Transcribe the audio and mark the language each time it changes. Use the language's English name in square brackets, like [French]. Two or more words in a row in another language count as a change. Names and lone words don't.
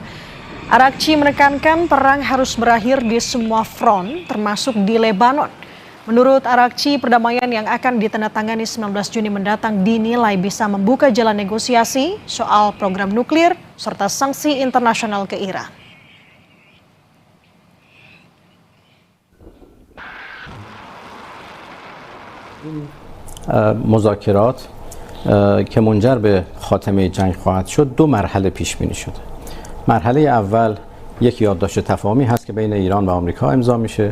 [Indonesian] Araghchi menekankan perang harus berakhir di semua front, termasuk di Lebanon. Menurut Araghchi, perdamaian yang akan ditandatangani 19 Juni mendatang dinilai bisa membuka jalan negosiasi soal program nuklir serta sanksi internasional ke Iran. [Persian] مذاکرات که منجر به خاتمه جنگ خواهد شد دو مرحله پیش بینی شده. مرحله اول یک یادداشت تفاهمی هست که بین ایران و آمریکا امضا میشه.